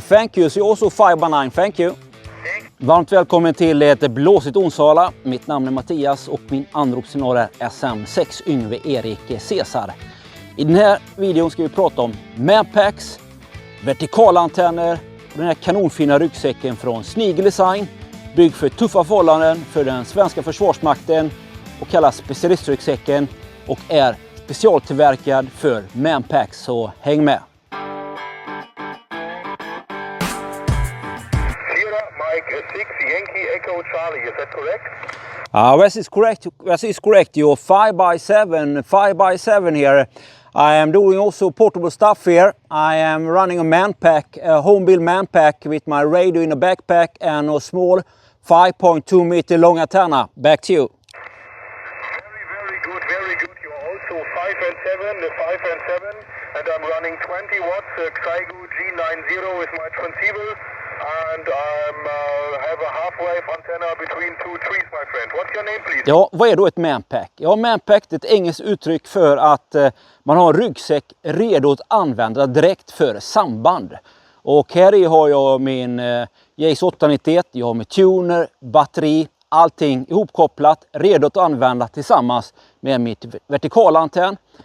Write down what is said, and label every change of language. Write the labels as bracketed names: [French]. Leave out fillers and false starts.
[English] Thank you, so also 5-9, thank you. [Swedish] Varmt välkommen till ett blåsigt Onsala. Mitt namn är Mattias och min anropssignal är SM6 Yngve Erik Cesar. I den här videon ska vi prata om Manpacks, vertikalantenner och den här kanonfina ryggsäcken från Sneagle Design. Byggd för tuffa förhållanden för den svenska försvarsmakten och kallas specialistryggsäcken och är specialtillverkad för Manpacks, så häng med! [English] Mike 6, Yankee Echo Charlie, is that correct? This is correct. This is correct. You're 5x7 here. I am doing also portable stuff here. I am running a Manpack, a home-built Manpack with my radio in a backpack and a small 5.2 meter long antenna. Back to you. Very good, very good. You're also 5 and 7, the 5 and 7, and I'm running 20 watts Xiegu G90 with my transceiver. And have a half-wave antenna between two trees, my friend. What's your name, please? [Swedish] Ja, vad är då ett Manpack? Ja, Manpack är ett engelskt uttryck för att man har en ryggsäck redo att använda direkt för samband. Och här i har jag min Jace 891, jag har min tuner, batteri, allting ihopkopplat, redo att använda tillsammans med mitt vertikalantenn.